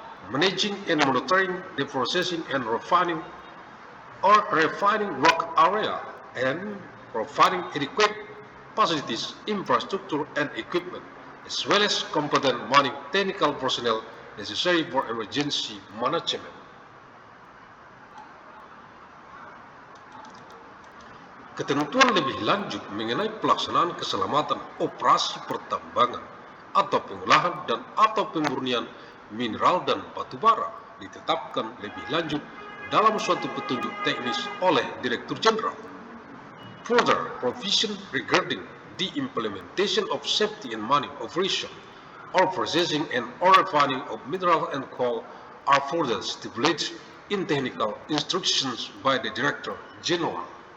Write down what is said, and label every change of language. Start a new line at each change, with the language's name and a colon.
English: managing and monitoring the processing and refining or refining work area, and providing adequate facilities, infrastructure, and equipment, as well as competent mining technical personnel necessary for emergency management.
Indonesian: Ketentuan lebih lanjut mengenai pelaksanaan keselamatan operasi pertambangan atau pengolahan dan atau pemurnian mineral dan batu bara ditetapkan lebih lanjut dalam suatu petunjuk teknis oleh Direktur Jenderal.
English: Further provision regarding the implementation of safety in mining operation or processing and or refining of mineral and coal are further stipulated in technical instructions by the Director General.